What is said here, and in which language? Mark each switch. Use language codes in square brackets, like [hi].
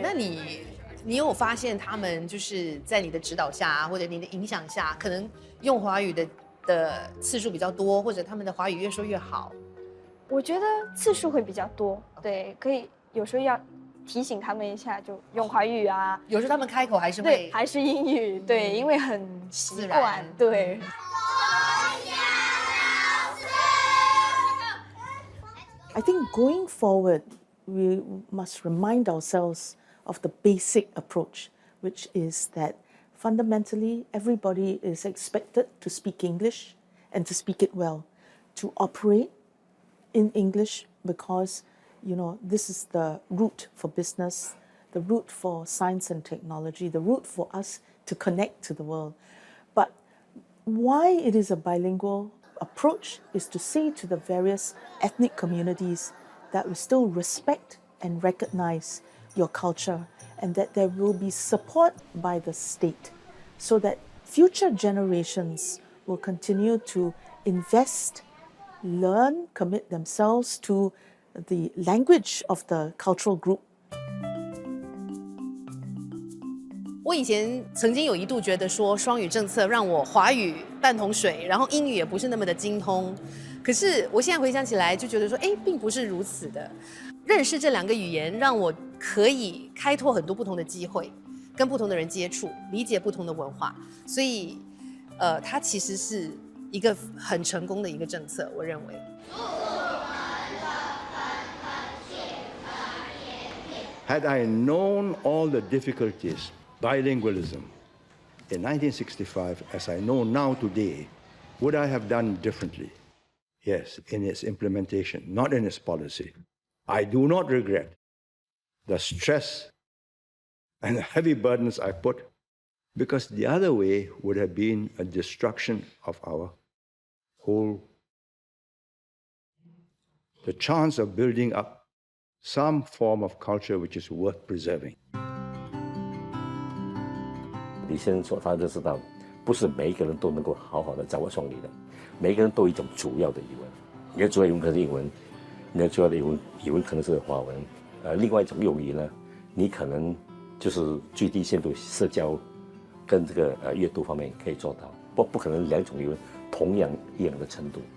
[zh] 那你有发现他们就是在你的指导下，或者你的影响下，可能用华语的次数比较多，或者他们的华语越说越好？我觉得次数会比较多，对，可以有时候要提醒他们一下，就用华语啊。有时候他们开口还是会，对，还是英语，对，因为很习惯，对。 [en] I think going forward, we must remind ourselves of the basic approach, which is that fundamentally everybody is expected to speak English and to speak it well, to operate in English because, you know, this is the route for business, the route for science and technology, the route for us to connect to the world. But why it is a bilingual approach is to say to the various ethnic communities that we still respect and recognize your culture and that there will be support by the state so that future generations will continue to invest, learn, commit themselves to the language of the cultural group. [zh] 我以前曾经有一度觉得说双语政策让我华语半桶水，然后英语也不是那么的精通。可是我现在回想起来，就觉得说，并不是如此的。认识这两个语言，让我可以开拓很多不同的机会，跟不同的人接触，理解不同的文化。所以，它其实是一个很成功的一个政策，我认为。 [en] Had I known all the difficulties bilingualism in 1965 as I know now today, would I have done differently? Yes, in its implementation, not in its policy. I do not regret the stress and the heavy burdens I put, because the other way would have been a destruction of our whole, the chance of building up some form of culture which is worth preserving. [zh] 李先生说，他认识到，不是每一个人都能够好好的掌握双语的，每一个人都有一种主要的语文，你的主要语文可能是英文，你的主要的语文可能是华文，另外一种用语呢，你可能就是最低限度社交跟这个阅读方面可以做到，不可能两种语文同样一样的程度。